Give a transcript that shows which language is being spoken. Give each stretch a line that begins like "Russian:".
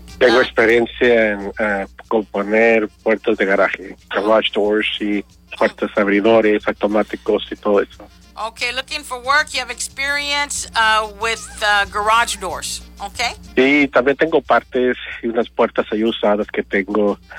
Spanish: Tengo experiencia en componer puertas de garaje,
English: garage doors
Spanish: y puertas abridores, automáticos y todo eso.
English: Okay, looking for work, you have experience with garage doors, okay.
Spanish: Sí, también tengo partes y unas puertas ahí usadas que tengo.